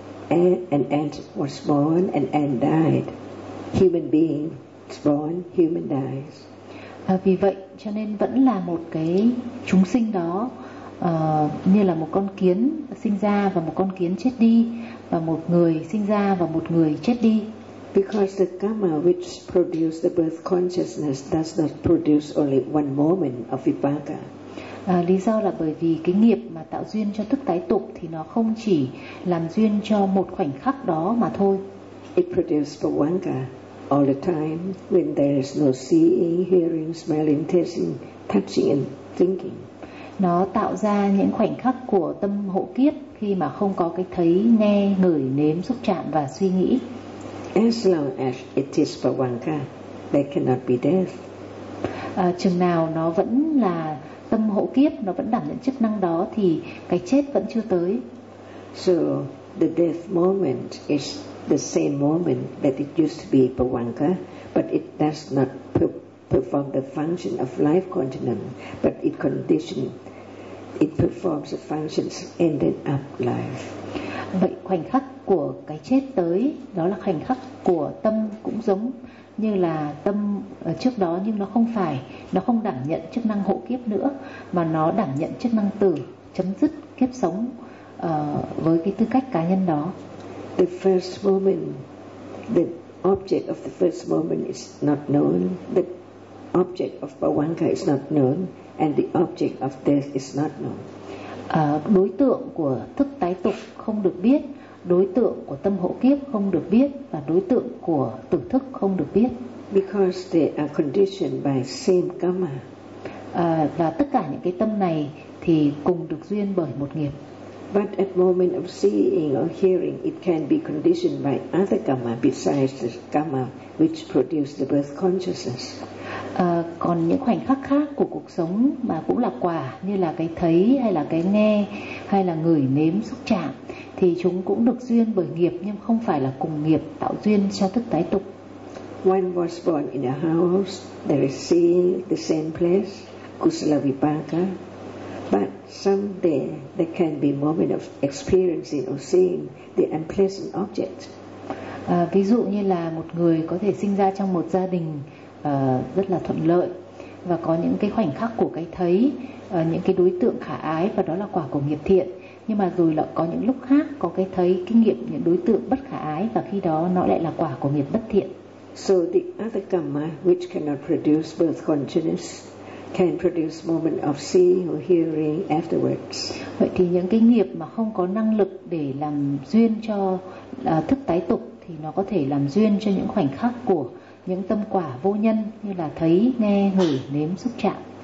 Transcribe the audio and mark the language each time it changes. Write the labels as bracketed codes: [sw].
[en] an ant was born, an ant died. Human being is born, human dies. [vi] Vì vậy cho nên vẫn là một cái chúng sinh đó, như là một con kiến sinh ra và một con kiến chết đi, và một người sinh ra và một người chết đi. [en] Because the karma which produced the birth consciousness does not produce only one moment of vipaka. [vi] Lý do là bởi vì cái nghiệp mà tạo duyên cho thức tái tục thì nó không chỉ làm duyên cho một khoảnh khắc đó mà thôi. [en] It produces vipaka all the time when there is no seeing, hearing, smelling, tasting, touching and thinking. [vi] Nó tạo ra những khoảnh khắc của tâm hộ kiếp khi mà không có cái thấy, nghe, ngửi, nếm, xúc chạm và suy nghĩ. [en] As long as it is vipaka, there cannot be death. [vi] Chừng nào nó vẫn là tâm hộ kiếp, nó vẫn đảm nhận chức năng đó thì cái chết vẫn chưa tới. [en] So the death moment is the same moment that it used to be vipaka, but it does not perform the function of life continuum, but it condition, it performs the functions ended up life. [vi] Vậy khoảnh khắc của cái chết tới đó là khoảnh khắc của tâm, cũng giống như là tâm trước đó, nhưng nó không phải, nó không đảm nhận chức năng hộ kiếp nữa, mà nó đảm nhận chức năng tử, chấm dứt kiếp sống với cái tư cách cá nhân đó. [en] The first moment, the object of the first moment is not known, the object of Pavanka is not known, and the object of death is not known. [vi] Đối tượng của thức tái tục không được biết, đối tượng của tâm hộ kiếp không được biết, và đối tượng của tử thức không được biết. [en] Because they are conditioned by same karma. [vi] Và tất cả những cái tâm này thì cùng được duyên bởi một nghiệp. [en] But at moment of seeing or hearing, it can be conditioned by other karma besides the karma which produced the birth consciousness. [vi] Còn những khoảnh khắc khác của cuộc sống mà cũng là quả, như là cái thấy hay là cái nghe hay là ngửi nếm xúc chạm, thì chúng cũng được duyên bởi nghiệp, nhưng không phải là cùng nghiệp tạo duyên cho thức tái tục. [en] One was born in a house, there is seeing the same place, kusala vipaka. But someday there can be moment of experiencing or seeing the unpleasant object. [vi] Ví dụ như là một người có thể sinh ra trong một gia đình rất là thuận lợi, và có những cái khoảnh khắc của cái thấy, những cái đối tượng khả ái, và đó là quả của nghiệp thiện. Nhưng mà rồi là có những lúc khác có cái thấy, cái nghiệp, những đối tượng bất khả ái, và khi đó nó lại là quả của nghiệp bất thiện. [en] So the other karma which cannot produce birth consciousness can produce moment of seeing or hearing afterwards. [vi] Vậy thì những cái nghiệp mà không có năng lực để làm duyên cho thức tái tục thì nó có thể làm duyên cho những khoảnh khắc của những tâm quả vô nhân, như là thấy, nghe, ngửi, nếm, xúc chạm.